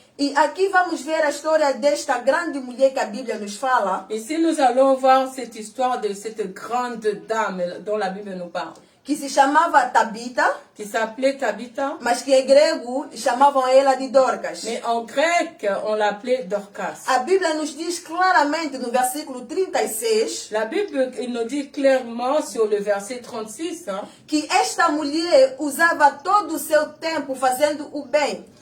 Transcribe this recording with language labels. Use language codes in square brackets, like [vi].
[pt] E aqui vamos ver a história desta grande mulher que a Bíblia nos fala, [fr] Ici, nous allons voir cette histoire de cette grande dame dont la Bible nous parle, [pt] que se chamava Tabita, [fr] qui s'appelait Tabitha, [pt] mas que em grego chamavam ela de Dorcas. [fr] mais en grec, on l'appelait Dorcas. [pt] A Bíblia nos diz claramente no versículo 36 [fr] La Bible il nous dit clairement sur le verset 36 [pt] que esta mulher usava todo o seu tempo fazendo o bem.